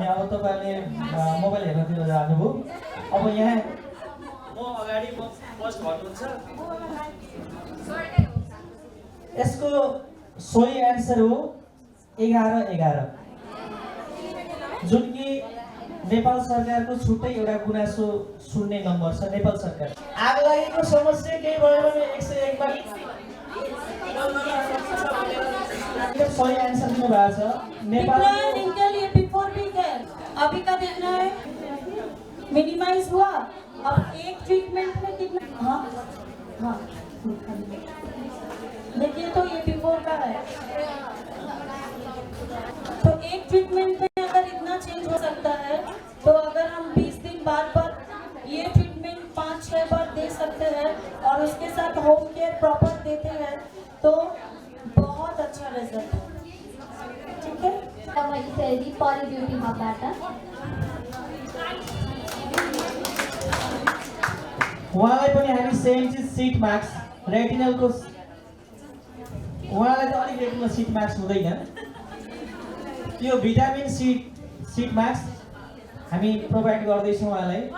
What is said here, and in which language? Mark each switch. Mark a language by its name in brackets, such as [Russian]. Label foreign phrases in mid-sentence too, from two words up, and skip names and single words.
[Nepali] अब तपाईँले मोबाइल हेर्नतिर जानुभयो। अब यहाँ म अगाडि फर्स्ट भन्नुहुन्छ, यसको सही एन्सर हो 11-11, जुन कि नेपाल सरकारको छुट्टै एउटा गुनासो सुन्ने नम्बर छ। नेपाल सरकार आग लागेको समस्या केही भयो भने 101 मा सही आन्सर दिनु भएको छ। नेपाल [Hindi] इनके लिए बिफोर भी है, अभी का देखना है, मिनिमाइज हुआ। अब एक ट्रीटमेंट में कितना, हाँ देखिए, तो ये बिफोर का है, तो एक ट्रीटमेंट में अगर इतना चेंज हो सकता है, तो अगर हम 20 दिन बाद पर ये ट्रीटमेंट 5-6 बार दे सकते हैं और उसके साथ [English] home care [Hindi] प्रॉपर देते हैं तो बहुत अच्छा रिजल्ट है। ठीक है, [Nepali] मैले चाहिँ परी ब्युटी हबबाट उहाँलाई पनि हामी सेम चिज [English] sit marks [Nepali] रेटिनलको, उहाँलाई त अलिक [English] retinal sit marks [Nepali] हुँदैन, त्यो [English] vitamin sit marks [Nepali] हामी प्रोभाइड गर्दैछौँ उहाँलाई।